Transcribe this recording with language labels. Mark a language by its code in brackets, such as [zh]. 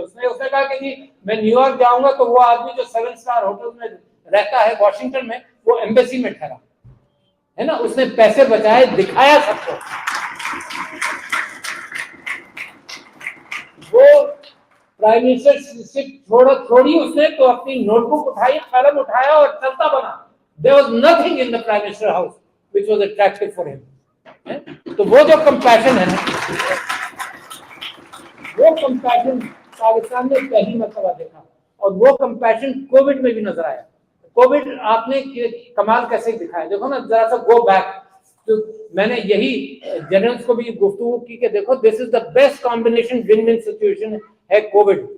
[ur] اس نے کہا کہ جی میں نیو یارک جاؤں گا تو وہ آدمی جو 7 اسٹار ہوٹل میں رہتا ہے واشنگٹن میں, وہ ایمبیسی میں ٹھہرا ہے نا. اس نے پیسے بچائے, دکھایا سب کو. وہ پرائم منسٹر چھوڑی اس نے تو اپنی نوٹ بک اٹھائی, قلم اٹھایا اور چلتا بنا. [en] There was nothing in the Prime Minister house which was attractive for him. [ur] تو وہ جو کمپیشن ہے نا, وہ کمپیشن پاکستان نے پہلی مرتبہ دیکھا, اور وہ کمپیشن کووڈ میں بھی نظر آیا. کووڈ آپ نے کمال کیسے دکھایا, دیکھو نا ذرا سا گو بیک. تو میں نے یہی جنرلز کو بھی گفتگو کی کہ دیکھو [en] this is the best combination win win situation [ur] ہے کووڈ.